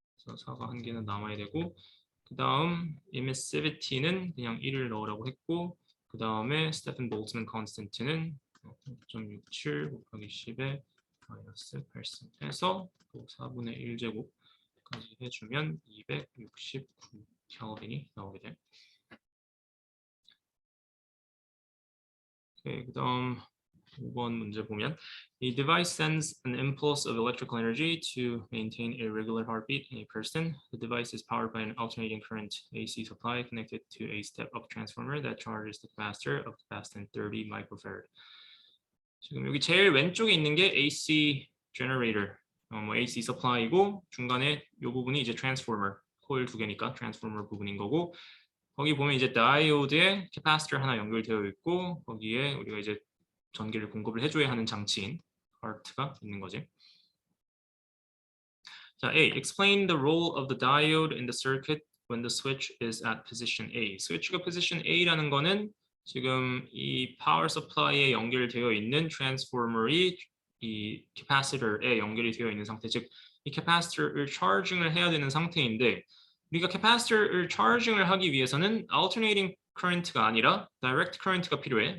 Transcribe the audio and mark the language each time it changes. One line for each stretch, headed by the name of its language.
Korean: 그래서 4가 한 개는 남아야 되고 그 다음 emissivity는 그냥 1을 넣으라고 했고 그 다음에 스테픈 볼트만 constant는 0.67 곱하기 10의 마이너스 8승 해서 4분의 1제곱까지 해주면 269 켈빈이 나오게 돼. 오케이, 그 다음 5번 문제 보면
English: The device sends an impulse of electrical energy to maintain a regular heartbeat in a person. The device is powered by an alternating current AC supply connected to a step-up transformer that charges the capacitor of capacitance 30 microfarad.
Korean: 지금 여기 제일 왼쪽에 있는 게 AC generator, AC supply이고 중간에 이 부분이 이제 transformer, 코일 두 개니까 transformer 부분인 거고 거기 보면 이제 다이오드에 캐파시터 하나 연결되어 있고 거기에 우리가 이제 전기를 공급을 해줘야 하는 장치인 CART가 있는 거지. 자, A.
English: Explain the role of the diode in the circuit when the switch is at position A.
Korean: 스위치가 position A라는 거는 지금 이 파워 서플라이에 연결되어 있는 트랜스포머이 이 캐파시터에 연결이 되어 있는 상태, 즉 이 캐파시터를 차징을 해야 되는 상태인데 우리가 캐파시터를 차징을 하기 위해서는 alternating current가 아니라 direct current가 필요해.